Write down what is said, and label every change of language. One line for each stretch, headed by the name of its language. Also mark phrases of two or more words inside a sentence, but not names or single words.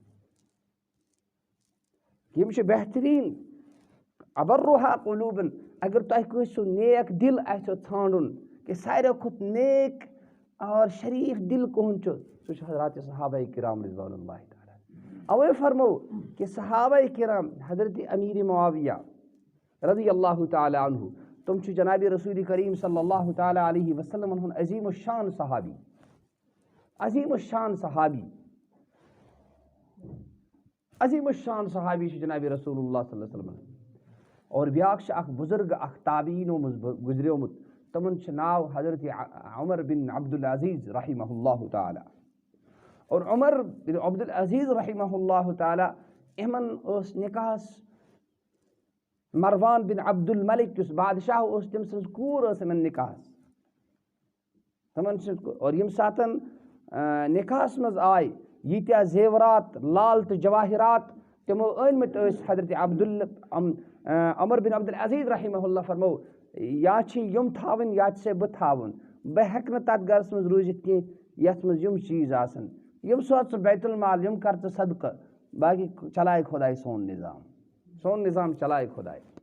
Kashmiri: یِم چھِ بہتریٖن ابرُہا قلوٗبن اگر تۄہہِ کٲنٛسہِ سُہ نیک دِل آسیو ژھانڈُن کہ ساروی کھۄتہٕ نیک اور شریٖف دِل کٕہُنٛد چھُ سُہ چھُ حضرات صحابہ کرام
Arabic: رضوان اللہ تعالیٰ
Kashmiri: اوے فرمو کہ صحابہ کرام حضرت امیر معاویہ
Arabic: رضی اللہ تعالیٰ عنہ
Kashmiri: تِم چھِ جنابِ رسول کریم
Arabic: صلی اللہ تعالیٰ علیہ
Kashmiri: وسلمن ہُنٛد عظیٖم الشان صحابی چھُ جنابِ رسول اللہ
Arabic: صلی اللہ علیہ وسلم
Kashmiri: اور بیٛاکھ چھُ اکھ بُزرگ اکھ تابعیٖنو منٛز گُزریومُت تِمن چھُ ناو حضرت عمر بن عبدالعزیز
Arabic: رحمہ اللہ
Kashmiri: تعالیٰ اور عمر بن عبدالعزیز
Arabic: رحمہ اللہ تعالیٰ
Kashmiri: یِمن ٲس نِکاحس مروان بن عبد الملک یُس بادشاہ اوس تٔمۍ سٕنٛز کوٗر ٲس یِمن نِکاحس تِمن اور ییٚمہِ ساتہٕ نِکاحس منٛز آے ییٖتیٛاہ زیورات لال تہٕ جواہرات تِمو أنۍمٕتۍ ٲسۍ حضرت عمر بن عبدالعزیز
Arabic: رحمہ اللہ
Kashmiri: فرمو یا چھِ یِم تھاوٕنۍ یا چھِ بہٕ تھاوُن بہٕ ہٮ۪کہٕ نہٕ تَتھ گرس منٛز روٗزِتھ کینٛہہ یَتھ منٛز یِم چیٖز آسن یِم سوز ژٕ بیت المال یِم کر ژٕ صدقہٕ باقی چلایہِ خۄداے سون نظام چلایہِ خۄداے